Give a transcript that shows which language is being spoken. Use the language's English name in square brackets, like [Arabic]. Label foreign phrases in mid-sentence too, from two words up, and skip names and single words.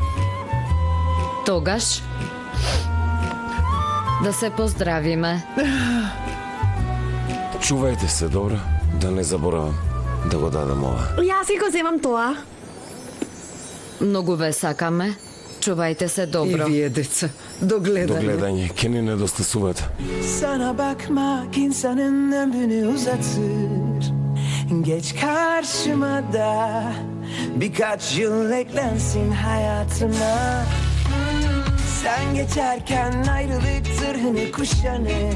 [Macedonian] Тогаш, да се поздравиме. Чувајте се, добро? Да не заборавам да го дадам ова. Јас си го земам тоа. Многу ве сакаме. Çuvajte se dobro. И вие, деца, до гледање. До гледање, ке ни недостасувате. [Turkish] Sana bakmak insanın ömrünü uzatır. Geç karşıma da birkaç yıl eklensin hayatıma. Sen geçerken ayrılık zırhını kuşanır.